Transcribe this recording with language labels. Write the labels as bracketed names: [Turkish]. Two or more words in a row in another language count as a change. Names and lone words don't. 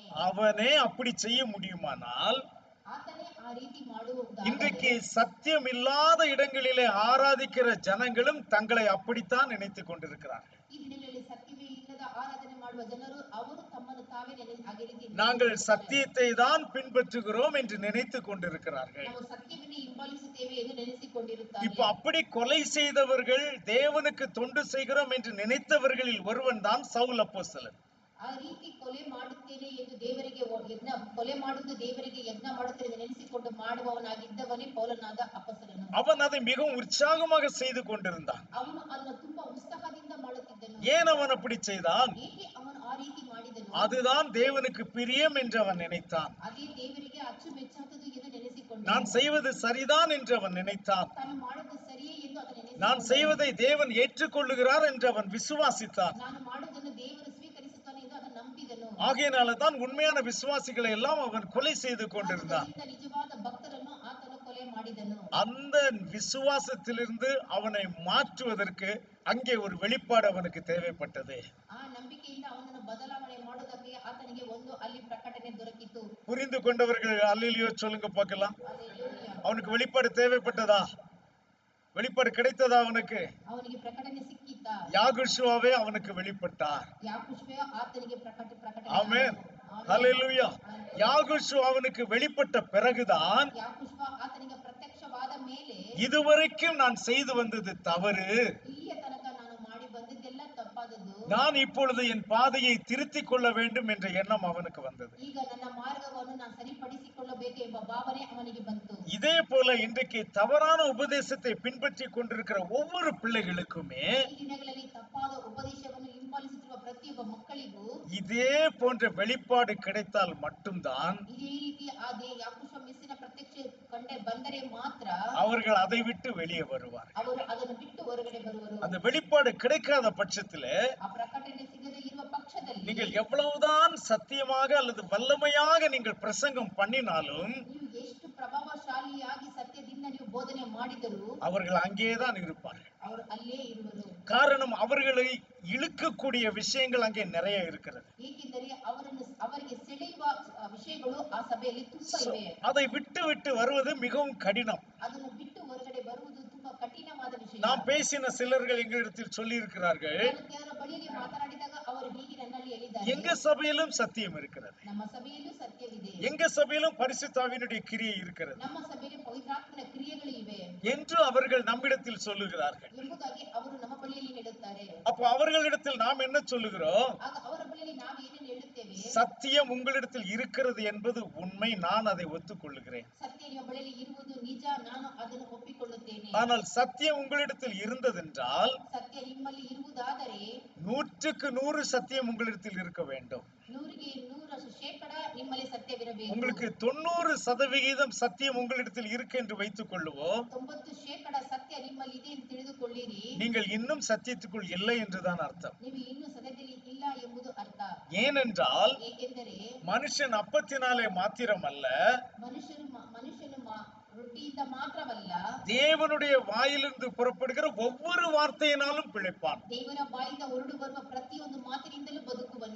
[Tamil] அவனே அப்படி செய்ய முடியுமானால் [Kannada] ಆತನೇ ಆ ರೀತಿ ಮಾಡುವುದಾದರೆ, [Tamil] இன்றைக்கு சத்தியம் இல்லாத இடங்களிலே ஆராதிக்கிற ஜனங்களும் தங்களை அப்படித்தான் நினைத்துக் கொண்டிருக்கிறார்கள். [Kannada] ಈ ದಿನಗಳಲ್ಲಿ ಸತ್ಯವೇ ಇಲ್ಲದ ಆರಾಧನೆ ಮಾಡುವ ಜನರು ಅವರು ತಮ್ಮನ್ನು ತಾವೇ ಹಾಗೆ ರೀತಿ [Tamil] நாங்கள் சத்தியத்தை தான் பின்பற்றுகிறோம் என்று நினைத்துக் கொண்டிருக்கிறார்கள். [Kannada] ನಾವು ಸತ್ಯವನ್ನೇ ಹಿಂಬಾಲಿಸುತ್ತೇವೆ ಎಂದು ನೆನೆಸಿಕೊಂಡಿರುತ್ತಾರೆ. [Tamil] இப்ப அப்படி கொலை செய்தவர்கள் தேவனுக்கு தொண்டு செய்கிறோம் என்று நினைத்தவர்களில் ஒருவன் தான் சவுல் அப்போஸ்தலன். [Kannada] ಆ ರೀತಿ ಕೊಲೆ ಮಾಡುತ್ತೇನೆ ಎಂದು ದೇವರಿಗೆ ಯಜ್ಞ, ಕೊಲೆ ಮಾಡುವುದು ದೇವರಿಗೆ ಯಜ್ಞ ಮಾಡುತ್ತೇನೆ ಎಂದು ನೆನೆಸಿಕೊಂಡು ಮಾಡುವವನಾಗಿದ್ದವನೇ ಪೌಲನಾದ ಅಪೊಸ್ತಲನು. [Tamil] அவன் அதை மிகவும் உற்சாகமாக செய்து கொண்டிருந்தான். [Kannada] ಅವನು ಅದನ್ನು ತುಂಬಾ ಉತ್ಸಾಹದಿಂದ ಮಾಡುತ್ತಿದ್ದನು. [Tamil] ஏன் அவன் அப்படி செய்தான்? [Kannada] ಏಕೆ ಅವನು ಆ ರೀತಿ ಮಾಡಿದನು? [Tamil] அதுதான் தேவனுக்கு பிரியம் என்று அவன் நினைத்தான். [Kannada] ಅದೇ ದೇವರಿಗೆ ಅಚ್ಚುಮೆಚ್ಚಾದದು ಎಂದು ನೆನೆಸಿಕೊಂಡು, [Tamil] நான் செய்வது சரிதான் என்று அவன் நினைத்தான். [Kannada] ತಾನು ಮಾಡುವುದು ಸರಿಯೇ ಎಂದು ಅದನ್ನು ನೆನೆಸಿಕೊಂಡು, [Tamil] நான் செய்வதை தேவன் ஏற்றுக்கொள்ளுகிறார் என்று அவன் விசுவாசித்தான். [Kannada] ನಾನು ಮಾಡುವುದನ್ನು ದೇವರು ಸ್ವೀಕರಿಸುತ್ತಾನೆ ಎಂದು ಅದನ್ನು ನಂಬಿದನು. [Tamil] ஆகையினால தான் உண்மையான விசுவாசிகளை எல்லாம் அவன் கொலை செய்து கொண்டிருந்தான். [Kannada] ಆದ್ದರಿಂದ ನಿಜವಾದ ಭಕ್ತರನ್ನು ಆತನು ಕೊಲೆ ಮಾಡಿದನು. [Tamil] அந்த விசுவாசத்திலிருந்து அவனை மாற்றுவதற்கு அங்கே ஒரு வெளிப்பாடு அவனுக்கு தேவைப்பட்டது. [Kannada] ಆ ನಂಬಿಕೆಯಿಂದ ಅವನನ್ನು ಬದಲಾವಣೆ ಮಾಡುವುದಕ್ಕೆ ಆತನಿಗೆ ಒಂದು ಅಲ್ಲಿ ಪ್ರಕಟಣೆ ದೊರಕಿತು. [Tamil] புரிந்து கொண்டவர்கள் அல்லேலூயா சொல்லுங்க பார்க்கலாம். [Kannada] ಹಲ್ಲೆಲೂಯಾ. [Tamil] அவனுக்கு வெளிப்பாடு தேவைப்பட்டதா? வெளிப்பாடு கிடைத்ததா அவனுக்கு? [Kannada] ಅವನಿಗೆ ಪ್ರಕಟಣೆ ಸಿಕ್ಕಿತಾ? [Tamil] யாகுஷுவாவே அவனுக்கு வெளிப்பட்டார். [Kannada] ಯಾಕುಶ್ವೇ ಆತನಿಗೆ ಪ್ರಕಟಣೆ [Tamil] ஆமென். ஹல்லேலூயா. யாகுஷு அவனுக்கு வெளிப்பட்ட பிறகுதான் [Kannada] ಯಾಕುಶ್ವ ಆತನಿಗೆ ಪ್ರತ್ಯಕ್ಷವಾದ ಮೇಲೆ [Tamil] இதுவரைக்கும் நான் செய்து வந்தது தவறு, [Kannada] ಇಲ್ಲಿಯ ತನಕ ನಾನು ಮಾಡಿ ಬಂದಿದ್ದೆಲ್ಲ ತಪ್ಪಾದದ್ದು, [Tamil] நான் இப்பொழுது என் பாதையை திருத்திக் கொள்ள வேண்டும் என்ற எண்ணம் அவனுக்கு வந்தது. [Kannada] ಈಗ ನನ್ನ ಮಾರ್ಗವನ್ನು ನಾನು ಸರಿಪಡಿಸಿಕೊಳ್ಳಬೇಕು ಎಂಬ ಭಾವನೆ ಅವನಿಗೆ ಬಂತು. [Tamil] இதே போல இன்றைக்கு தவறான உபதேசத்தை பின்பற்றி கொண்டிருக்கிற ஒவ்வொரு பிள்ளைகளுக்குமே [Kannada] ಈ ದಿನಗಳಲ್ಲಿ ತಪ್ಪಾದ ಉಪದೇಶವನ್ನು ಹಿಂಬಾಲಿಸುತ್ತಿರುವ ಪ್ರತಿಯೊಬ್ಬ ಮಕ್ಕಳಿಗೂ [Tamil] இதே போன்ற வெளிப்பாடு கிடைத்தால் மட்டும்தான் [Kannada] ಇದೇ ರೀತಿ ಅದೇ ಯಾಕುಶ್ವ ಮಿಸ್ಸಿನ ಪ್ರತ್ಯಕ್ಷ ಬಂದರೆ ಮಾತ್ರ [Tamil] அவர்கள் அதை விட்டு வெளியே வருவார். [Kannada] ಅವರು ಅದನ್ನು ಬಿಟ್ಟು ಹೊರಗಡೆ ಬರುವರು. [Tamil] அந்த வெளிப்பாடு கிடைக்காத பட்சத்திலே [Kannada] ಆ ಪ್ರಕಟಣೆ ಸಿಗದೇ ಇರುವ ಪಕ್ಷದಲ್ಲಿ [Tamil] நீங்கள் எவ்வளவுதான் சத்தியமாக அல்லது வல்லமையாக நீங்கள் பிரசங்கம் பண்ணினாலும் [Kannada] ನೀವು ಎಷ್ಟು ಪ್ರಭಾವಶಾಲಿಯಾಗಿ ಸತ್ಯದಿಂದ ನೀವು ಬೋಧನೆ ಮಾಡಿದರೂ [Tamil] அவர்கள் அங்கேதான் இருப்பார்கள். [Kannada] ಅವರು ಅಲ್ಲೇ ಇರುವರು. [Tamil] காரணம் அவர்களை இழுக்கக்கூடிய விஷயங்கள் அங்கே நிறைய இருக்கிறது. [Kannada] ಏಕೆಂದರೆ ಅವರಿಗೆ ಸೆಳೆಯುವ ವಿಷಯಗಳು ಆ ಸಭೆಯಲ್ಲಿ ತುಂಬಾ ಇವೆ. [Tamil] அதை விட்டு விட்டு வருவது மிகவும் கடினம். [Kannada] ಅದನ್ನು ಬಿಟ್ಟು ಹೊರಗಡೆ ಬರುವುದು ತುಂಬಾ ಕಠಿಣವಾದ ವಿಷಯ. [Tamil] நாம் பேசின சிலர்கள் எங்களிடத்தில் சொல்லி இருக்கிறார்கள், [Kannada] ನಾನು ಕೆಲವರ ಬಳಿಯಲ್ಲಿ ಮಾತನಾಡಿದಾಗ ಅವರು ಹೀಗೆ ನನ್ನಲ್ಲಿ ಹೇಳಿದ್ದಾರೆ, [Tamil] எங்க சபையிலும் சத்தியம் இருக்கிறது, [Kannada] ನಮ್ಮ ಸಭೆಯಲ್ಲೂ ಸತ್ಯವಿದೆ, [Tamil] எங்க சபையிலும் பரிசுத்தாவினுடைய கிரியை இருக்கிறது [Kannada] ನಮ್ಮ ಸಭೆಯಲ್ಲಿ ಪವಿತ್ರಾತ್ಮನ ಕ್ರಿಯೆಗಳು ಇವೆ [Tamil] என்று அவர்கள் நம்மிடத்தில் சொல்லுகிறார்கள். [Kannada] ಎಂಬುದಾಗಿ ಅವರು ನಮ್ಮ ಬಳಿಯಲ್ಲಿ ಹೇಳುತ್ತಾರೆ. [Tamil] அப்போ அவர்களிடத்தில் நாம் என்ன சொல்லுகிறோம்? [Kannada] ಆಗ ಅವರ ಸಂದರ್ಭಗಳಲ್ಲಿ ನಾವು ಏನೇನು ಹೇಳುತ್ತೇವೆ, [Tamil] சத்தியம் உங்களிடத்தில் இருக்கிறது என்பது உண்மை, நான் அதை ஒத்துக்கொள்ளுகிறேன். [Kannada] ಸತ್ಯ ನಿಮ್ಮ ಬಳಿಯಲ್ಲಿ ಇರುವುದು ನಿಜ, ನಾನು ಅದನ್ನು ಒಪ್ಪಿಕೊಳ್ಳುತ್ತೇನೆ. [Tamil] ஆனால் சத்தியம் உங்களிடத்தில் இருந்ததென்றால் [Kannada] ಸತ್ಯ ನಿಮ್ಮಲ್ಲಿ ಇರುವುದಾದರೆ [Tamil] 100% சத்தியம் உங்களிடத்தில் இருக்க வேண்டும். [Kannada] 100% ನಿಮ್ಮಲ್ಲಿ ಸತ್ಯವಿರಬೇಕು. [Tamil] உங்களுக்கு 90% சத்தியம் உங்களிடத்தில் இருக்கு என்று வைத்துக் கொள்ளுவோம். [Kannada] 90% ಸತ್ಯ ನಿಮ್ಮಲ್ಲಿ ಇದೆ ಎಂದು ತಿಳಿದುಕೊಳ್ಳಿರಿ. [Tamil] நீங்கள் இன்னும் சத்தியத்துக்குள் இல்லை என்றுதான் அர்த்தம். [Kannada] ನೀವು ಇನ್ನೂ ಸತ್ಯದಲ್ಲಿ ಇಲ್ಲ ಎಂಬುದು ಅರ್ಥ. [Tamil] ஏனென்றால் [Kannada] ಏಕೆಂದರೆ [Tamil] மனுஷன் அப்பத்தினாலே மாத்திரமல்ல, [Kannada] ಮನುಷ್ಯನು ರೊಟ್ಟಿಯಿಂದ ಮಾತ್ರವಲ್ಲ, [Tamil] தேவனுடைய வாயிலிருந்து புறப்படுகிற ஒவ்வொரு வார்த்தையினாலும் பிழைப்பான். [Kannada] ದೇವರ ಬಾಯಿಂದ ಹೊರಡು ಬರುವ ಪ್ರತಿಯೊಂದು ಮಾತಿನಿಂದಲೂ ಬದುಕುವನು.